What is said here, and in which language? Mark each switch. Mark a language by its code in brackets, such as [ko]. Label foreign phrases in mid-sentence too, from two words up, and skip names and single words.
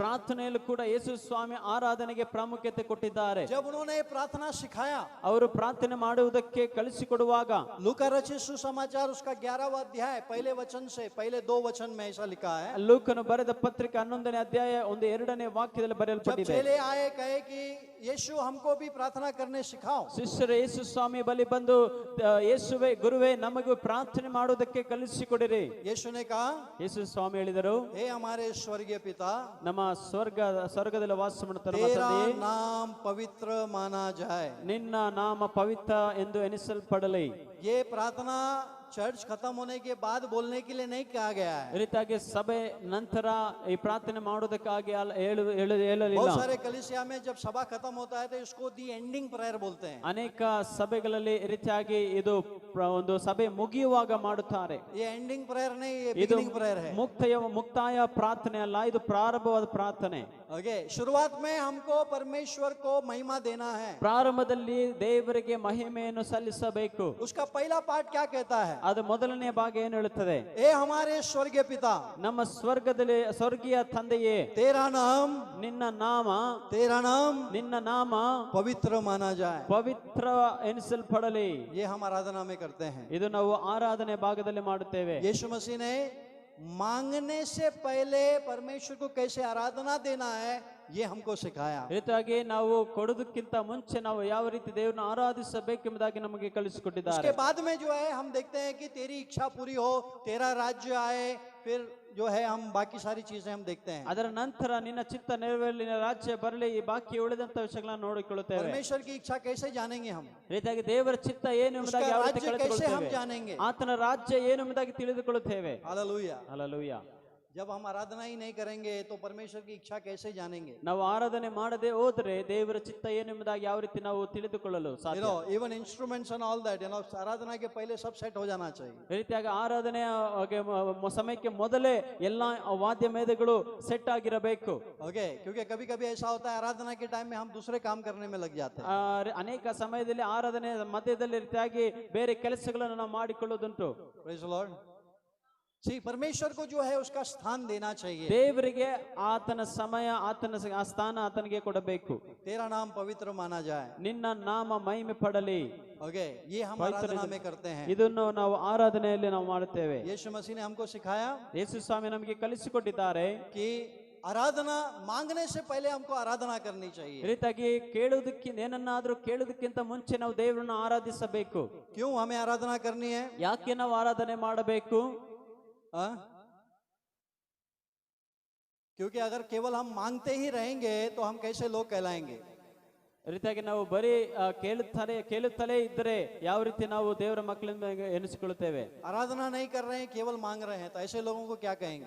[kn] ಪ್ರಾರ್ಥನೆಯಲ್ಲೂ ಕೂಡ ಯೇಸು ಸ್ವಾಮಿ ಆರಾಧನೆಗೆ ಪ್ರಾಮುಖ್ಯತೆ ಕೊಟ್ಟಿದ್ದಾರೆ. [hi] जब उन्होंने प्रार्थना सिखाया [kn] ಅವರು ಪ್ರಾರ್ಥನೆ ಮಾಡುವುದಕ್ಕೆ ಕಲಿಸಿಕೊಡುವಾಗ [hi] लूका रचित सुसमाचार उसका 11वां अध्याय पहले वचन से पहले 2 वचन में ऐसा लिखा है. [kn] ಲೂಕನು ಬರೆದ ಪತ್ರಿಕೆ 11ನೇ ಅಧ್ಯಾಯ 2ನೇ ವಾಕ್ಯದಲ್ಲಿ [hi] जब [kn] ಬರೆಯಲ್ಪಟ್ಟಿದೆ. [hi] चेले आए कहे कि यीशु हमको भी प्रार्थना करने सिखाओ. [kn] ಶಿಷ್ಯರು ಯೇಸು ಸ್ವಾಮಿ ಬಳಿ ಬಂದು ಯೇಸುವೆ ಗುರುವೇ ನಮಗೂ ಪ್ರಾರ್ಥನೆ ಮಾಡುವುದಕ್ಕೆ ಕಲಿಸಿಕೊಡಿರಿ. [hi] यीशु ने कहा [kn] ಯೇಸು ಸ್ವಾಮಿ ಹೇಳಿದರು, [hi] हे हमारे स्वर्गीय पिता [kn] ನಮ್ಮ ಸ್ವರ್ಗದಲ್ಲಿ ವಾಸ ಮಾಡುತ್ತ ನಮ್ಮ [hi] तेरा [kn] ತಂದೆಯೇ, [hi] नाम पवित्र माना जाए. [kn] ನಿನ್ನ ನಾಮ ಪವಿತ್ರ ಎಂದು ಎನಿಸಲ್ಪಡಲಿ. [hi] ये प्रार्थना चर्च खत्म होने के बाद बोलने के लिए नहीं कहा गया है. [kn] ಈ ರೀತಿಯಾಗಿ ಸಭೆ ನಂತರ ಈ ಪ್ರಾರ್ಥನೆ ಮಾಡುವುದಕ್ಕಾಗಿ ಹೇಳಲಿಲ್ಲ. [hi] बहुत सारे कलीसिया में जब सभा खत्म होता है तो इसको [en] the ending prayer [hi] बोलते हैं. [kn] ಅನೇಕ ಸಭೆಗಳಲ್ಲಿ ಈ ರೀತಿಯಾಗಿ ಇದು ಒಂದು ಸಭೆ ಮುಗಿಯುವಾಗ ಮಾಡುತ್ತಾರೆ. [hi] ये [en] ending prayer [hi] नहीं, ये [kn] ಇದು [en] beginning prayer है. [kn] ಮುಕ್ತಾಯ ಪ್ರಾರ್ಥನೆ ಅಲ್ಲ, ಇದು ಪ್ರಾರಂಭವಾದ ಪ್ರಾರ್ಥನೆ. [hi] ओके शुरुआत में हमको परमेश्वर को महिमा देना है. [kn] ಪ್ರಾರಂಭದಲ್ಲಿ ದೇವರಿಗೆ ಮಹಿಮೆಯನ್ನು ಸಲ್ಲಿಸಬೇಕು. [hi] उसका पहला पार्ट क्या कहता है? [kn] ಅದು ಮೊದಲನೇ ಭಾಗ ಏನು ಹೇಳುತ್ತದೆ? [hi] ए हमारे स्वर्गीय पिता [kn] ನಮ್ಮ ಸ್ವರ್ಗೀಯ ತಂದೆಯೇ, [hi] तेरा नाम [kn] ನಿನ್ನ ನಾಮ [hi] पवित्र माना जाए. [kn] ಪವಿತ್ರ ಎನಿಸಲ್ಪಡಲಿ. [hi] ये हम आराधना में करते हैं. [kn] ಇದು ನಾವು ಆರಾಧನೆ ಭಾಗದಲ್ಲಿ ಮಾಡುತ್ತೇವೆ. [hi] यीशु मसीह ने मांगने से पहले परमेश्वर को कैसे आराधना देना है ये हमको सिखाया. [kn] ರೀತಿಯಾಗಿ ನಾವು ಕೊಡೋದಕ್ಕಿಂತ ಮುಂಚೆ ನಾವು ಯಾವ ರೀತಿ ದೇವರನ್ನು ಆರಾಧಿಸಬೇಕೆಂಬುದಾಗಿ ನಮಗೆ ಕಲಿಸಿಕೊಟ್ಟಿದ್ದಾರೆ. [hi] उसके बाद में जो है हम देखते हैं कि तेरी इच्छा पूरी हो, तेरा राज्य आए, फिर जो है हम बाकी सारी चीजें हम देखते हैं. [kn] ಅದರ ನಂತರ ನಿನ್ನ ಚಿತ್ತ ನೆರವೇರಲಿ, ನಿನ್ನ ರಾಜ್ಯ ಬರಲಿ, ಈ ಬಾಕಿ ಉಳಿದಂತ ವಿಷಯಗಳನ್ನು ನೋಡಿಕೊಳ್ಳುತ್ತೇವೆ. [hi] परमेश्वर की इच्छा कैसे जानेंगे हम? [kn] ರೀತಿಯಾಗಿ ದೇವರ ಚಿತ್ತ ಏನು ಎಂಬುದಾಗಿ ಯಾವ ರೀತಿ [hi] उसका राज्य कैसे हम [kn] ಕಲಿತುಕೊಳ್ಳುತ್ತೇವೆ, [hi] जानेंगे? [kn] ಆತನ ರಾಜ್ಯ ಏನು ಎಂಬುದಾಗಿ ತಿಳಿದುಕೊಳ್ಳುತ್ತೇವೆ. [hi] हालेलुया. [kn] ಹಲ್ಲೆಲೂಯಾ. [hi] जब हम आराधना ही नहीं करेंगे तो परमेश्वर की इच्छा कैसे जानेंगे? [kn] ನಾವು ಆರಾಧನೆ ಮಾಡದೆ ಹೋದ್ರೆ ದೇವರ ಚಿತ್ತ ಏನು ಎಂಬುದಾಗಿ ಯಾವ ರೀತಿ ನಾವು ತಿಳಿದುಕೊಳ್ಳಲು [en] You [kn] ಸಾಧ್ಯ? [en] know, even instruments and all that, [hi] आराधना के पहले सब सेट हो जाना चाहिए. [kn] ಈ ರೀತಿಯಾಗಿ ಆರಾಧನೆಯ ಸಮಯಕ್ಕೆ ಮೊದಲೇ ಎಲ್ಲಾ ವಾದ್ಯ ಮೇಧಗಳು ಸೆಟ್ ಆಗಿರಬೇಕು. [hi] ओके क्योंकि कभी कभी ऐसा होता है आराधना के टाइम में हम दूसरे काम करने में लग जाते हैं. [kn] ಅನೇಕ ಸಮಯದಲ್ಲಿ ಆರಾಧನೆ ಮಧ್ಯದಲ್ಲಿ ರೀತಿಯಾಗಿ ಬೇರೆ ಕೆಲಸಗಳನ್ನು ನಾವು ಮಾಡಿಕೊಳ್ಳುವುದುಂಟು. [en] Praise the Lord. [hi] सी परमेश्वर को जो है उसका स्थान देना चाहिए। [kn] ದೇವರಿಗೆ ಆತನ ಸಮಯ ಆತನ ಆ ಸ್ಥಾನ ಆತನಿಗೆ ಕೊಡಬೇಕು. [hi] तेरा नाम पवित्र माना जाए। [kn] ನಿನ್ನ ನಾಮ ಮಹಿಮೆ ಪಡಲಿ. [hi] ओके, ये हम पवित्र आराधना में करते हैं। [kn] ಇದನ್ನು ನಾವು ಆರಾಧನೆಯಲ್ಲಿ ನಾವು ಮಾಡುತ್ತೇವೆ. [hi] यीशु मसीह ने हमको सिखाया [kn] ಯೇಸು ಸ್ವಾಮಿ ನಮಗೆ ಕಲಿಸಿಕೊಟ್ಟಿದ್ದಾರೆ [hi] कि आराधना मांगने से पहले हमको आराधना करनी [kn] ಈ [hi] चाहिए। [kn] ರೀತಿಯಾಗಿ ಕೇಳುವುದಕ್ಕಿಂತ ಏನನ್ನಾದ್ರೂ ಕೇಳುವುದಕ್ಕಿಂತ ಮುಂಚೆ ನಾವು ದೇವರನ್ನು ಆರಾಧಿಸಬೇಕು. [hi] क्यों हमें आराधना करनी है? [kn] ಯಾಕೆ ನಾವು ಆರಾಧನೆ ಮಾಡಬೇಕು? [hi] हाँ? क्योंकि अगर केवल हम मांगते ही रहेंगे तो हम कैसे लोग कहलाएंगे? [kn] ಈ ರೀತಿಯಾಗಿ ನಾವು ಬರೀ ಕೇಳುತ್ತಲೇ ಇದ್ದರೆ ಯಾವ ರೀತಿ ನಾವು ದೇವರ ಮಕ್ಕಳಿಂದ ಎನಿಸಿಕೊಳ್ಳುತ್ತೇವೆ? [hi] आराधना नहीं कर रहे हैं, केवल मांग रहे हैं, तो ऐसे लोगों को क्या कहेंगे?